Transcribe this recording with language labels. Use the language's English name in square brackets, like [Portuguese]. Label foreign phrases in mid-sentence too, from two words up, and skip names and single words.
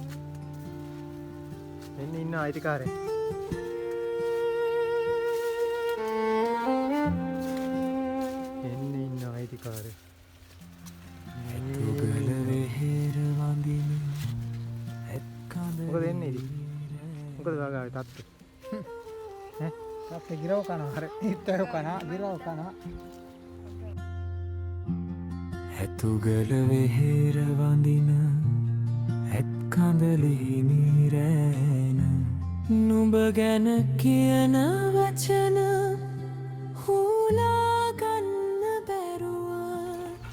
[Sinhala] මෙන්න ඉන්න අයිතිකාරයා. එන්න ඉන්න අයිතිකාරයා. මොකද එන්නේ ඉතින්? මොකද වගාවේ තත්ත්වය? Tapi girau kana har itu kana girau kana ඇතුගල වෙහෙර වඳින ඇත් කඳලෙහි නිරෑන නුඹ ගැන කියන වචන හුලා ගන්න බැරුව